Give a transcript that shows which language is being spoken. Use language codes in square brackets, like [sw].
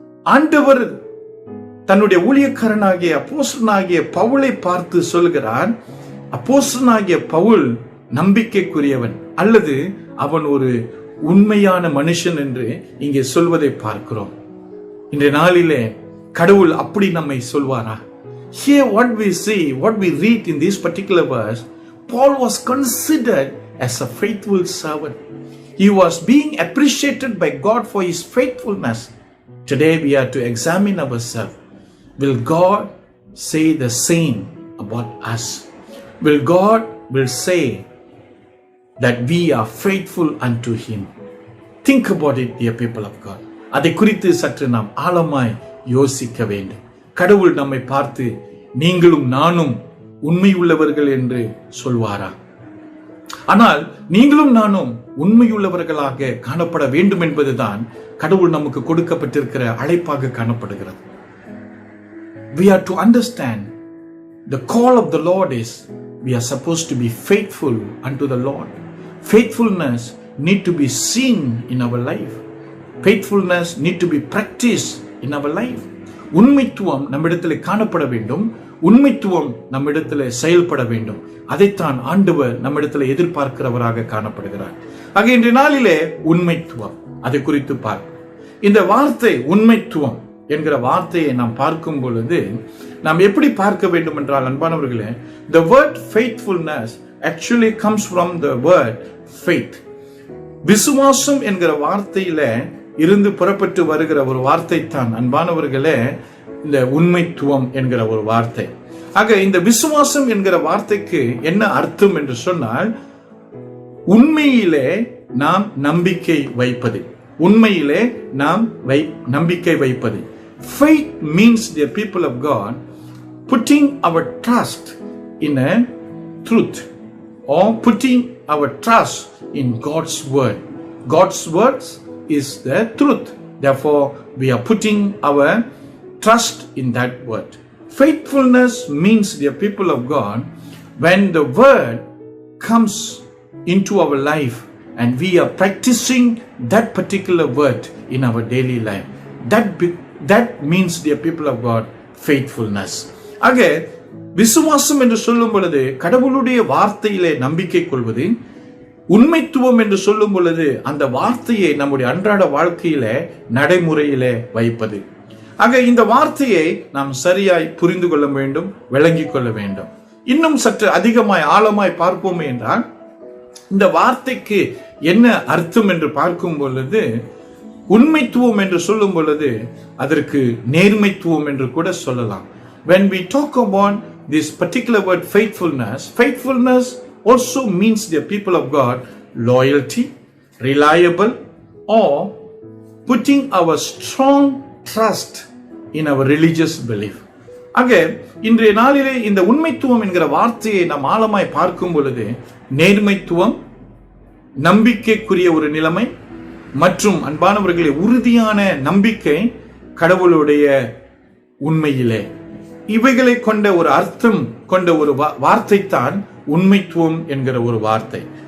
[ta] ஆண்டவர் தன்னுடைய ஊழியக்காரனாகிய அப்போஸ்தலனாகிய பவுலை பார்த்து சொல்கிறார், அப்போஸ்தலனாகிய பவுல் நம்பிக்கைக்குரியவன் அல்லது அவன் ஒரு உண்மையான மனுஷன் என்று இங்கே சொல்வதை பார்க்கிறோம். இன்றைய நாளிலே கடவுள் அப்படி நம்மை சொல்வாரா? [en] Here what we see, what we read in this particular verse, Paul was considered as a faithful servant. He was being appreciated by God for his faithfulness. Today we are to examine ourselves. Will God say the same about us? Will God say that we are faithful unto him? Think about it, dear people of God. [ta] அதை குறித்து சற்று நாம் ஆழமாய் யோசிக்க வேண்டும். கடவுள் நம்மை பார்த்து நீங்களும் நானும் உண்மையுள்ளவர்கள் என்று சொல்வாரா? ஆனால் நீங்களும் நானும் உண்மையுள்ளவர்களாக காணப்பட வேண்டும் என்பதுதான் கடவுள் நமக்கு கொடுக்கப்பட்டிருக்கிற அழைப்பாக காணப்படுகிறது. [en] We are to understand the call of the Lord is we are supposed to be faithful unto the Lord. Faithfulness need to be seen in our life. Faithfulness need to be practiced in our life. [ta] உண்மைத்துவம் நம்மிடத்தில் காணப்பட வேண்டும். உண்மைத்துவம் நம்மிடத்தில் செயல்பட வேண்டும். அதைத்தான் ஆண்டவர் நம்மிடத்தில் எதிர்பார்க்கிறவராக காணப்படுகிறார். ஆக இன்றைய நாளிலே உண்மைத்துவம், அதை குறித்து பார்ப்போம். இந்த வார்த்தை உண்மைத்துவம் என்கிற வார்த்தையை நாம் பார்க்கும் பொழுது நாம் எப்படி பார்க்க வேண்டும் என்றால் அன்பானவர்களே, [en] the word faithfulness actually comes from the word faith. [ta] விசுவாசம் என்கிற வார்த்தையில இருந்து புறப்பட்டு வருகிற ஒரு வார்த்தை தான் அன்பானவர்களே இந்த உண்மைத்துவம் என்கிற ஒரு வார்த்தை. ஆக இந்த விசுவாசம் என்கிற வார்த்தைக்கு என்ன அர்த்தம் என்று சொன்னால், உண்மையிலே நாம் நம்பிக்கை வைப்பது. உண்மையிலே நாம் நம்பிக்கை வைப்பது. [en] Faith means, the people of God, putting our trust in a truth or putting our trust in God's word. God's words is the truth. Therefore, we are putting our trust in that word. Faithfulness means, the people of God, when the word comes into our life and we are practicing that particular word in our daily life. That means, the people of God, faithfulness. [ta] ஆக விசுவாசம் என்று சொல்லும் பொழுது கடவுளுடைய வார்த்தையிலே நம்பிக்கை கொள்வது, உண்மைத்துவம் என்று சொல்லும் பொழுது அந்த வார்த்தையை நம்முடைய அன்றாட வாழ்க்கையில நடைமுறையிலே வைப்பது. ஆக இந்த வார்த்தையை நாம் சரியாய் புரிந்து கொள்ள வேண்டும், விளங்கிக் கொள்ள வேண்டும். இன்னும் சற்று அதிகமாய் ஆழமாய் பார்ப்போமே என்றால், இந்த வார்த்தைக்கு என்ன அர்த்தம் என்று பார்க்கும் பொழுது, உண்மைத்துவம் என்று சொல்லும் பொழுது அதற்கு நேர்மைத்துவம் என்று கூட சொல்லலாம். [en] When we talk about this particular word faithfulness also means, the people of God, loyalty, reliable, or putting our strong trust in our religious belief. [ta] ஆக இன்றைய நாளிலே இந்த உண்மைத்துவம் என்கிற வார்த்தையை நாம் ஆழமாய் பார்க்கும் பொழுது, நேர்மைத்துவம், நம்பிக்கைக்குரிய ஒரு நிலைமை மற்றும் அன்பானவர்களே உறுதியான நம்பிக்கை கடவுளுடைய உண்மையிலே, இவைகளை கொண்ட ஒரு அர்த்தம் கொண்ட ஒரு வார்த்தை தான் உண்மைத்துவம் என்கிற ஒரு வார்த்தை.